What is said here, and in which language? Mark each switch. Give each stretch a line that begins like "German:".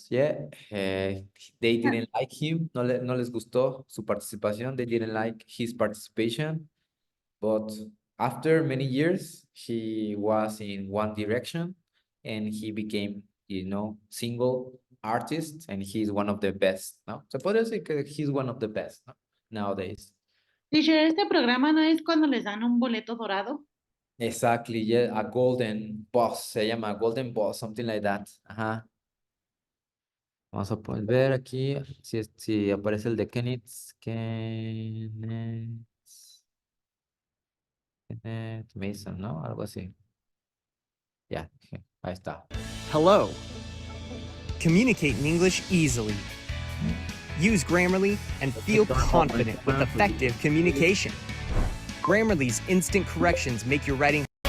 English: Yeah, they didn't like him.
Spanish: No les gustó su participación.
English: They didn't like his participation. But after many years, he was in One Direction and he became, single artist, and he's one of the best, ¿no?
Spanish: Se puede decir que
English: he's one of the best,
Spanish: ¿no?
English: Nowadays.
Spanish: Teacher, este programa no es cuando les dan un boleto dorado.
English: Exactly, yeah, a golden boss,
Spanish: se llama
English: golden boss, something like that.
Spanish: Vamos a poder ver aquí si aparece el de Kenneth Mason, ¿no? Algo así. Ya, ahí está.
English: Hello. Communicate in English easily. Use Grammarly and feel confident with effective communication. Grammarly's instant corrections make your writing